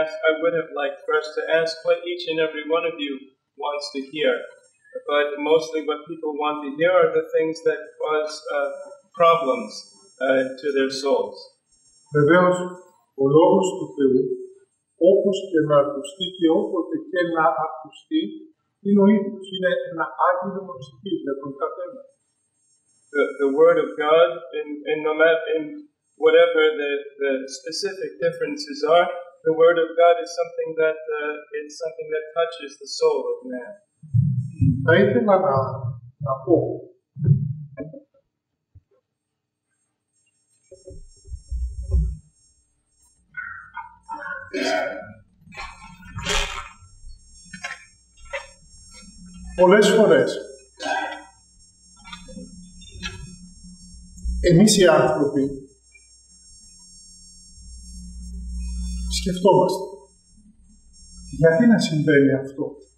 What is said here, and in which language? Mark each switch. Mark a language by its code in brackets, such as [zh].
[en] I would have liked first to ask what each and every one of you wants to hear. But mostly what people want to hear are the things that cause problems to their souls. [el] Βεβαίως, ο λόγος του Θεού, όπως και να ακουστεί και όποτε και να ακουστεί, είναι ο ίδιος. Είναι ένα άγγελμα ψυχής για τον καθένα. [en] The word of God, in whatever the specific differences are, the word of God is something that touches the soul of man. [el] Θα ήθελα να πω πολλές φορές εμείς οι άνθρωποι σκεφτόμαστε γιατί να συμβαίνει αυτό.